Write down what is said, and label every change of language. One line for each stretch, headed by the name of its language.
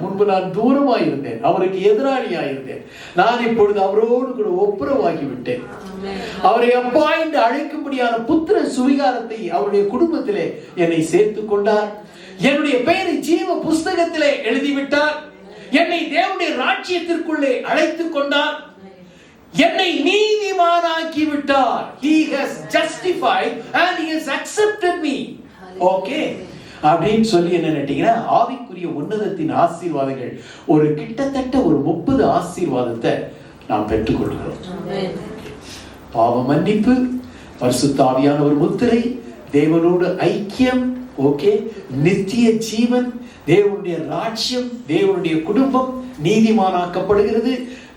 Tamil: முன்பு நான் தூரமாய் இருந்தேன், அவருக்கு எதிராளியாய் இருந்தேன். நான் இப்பொழுது அவரோடு கூட ஒப்புரவாக்கி விட்டேன். அவரை அப்பா என்று அழைக்கும்படியான புத்திர சுவிகாரத்தை அவருடைய குடும்பத்திலே என்னை சேர்த்துக் கொண்டார். என்னுடைய பெயரை ஜீவ புஸ்தகத்திலே எழுதிவிட்டார். என்னை தேவனுடைய ராஜ்யத்திற்குள்ளே அழைத்துக் கொண்டார். என்னை நீதிமானாக்கி விட்டார்.
English: He has justified and he has accepted me.
Tamil: Okay, அப்படின்னு சொல்லி என்ன நினைட்டீங்கன்னா, ஆவிக்குரிய உன்னதத்தின் ஆசீர்வாதங்கள் ஒரு கிட்டத்தட்ட ஒரு 30 ஆசீர்வாதத்தை நாம் பெற்றுக்கொள்கிறோம். பாவ மன்னிப்பு, பரிசுத்த ஆவியானவர் முத்திரை, தேவனோடு ஐக்கியம், ஓகே, நித்திய ஜீவன், தேவனுடைய ராஜ்யம், தேவனுடைய குடும்பம் நீதிமானாக்கப்படுகிறது.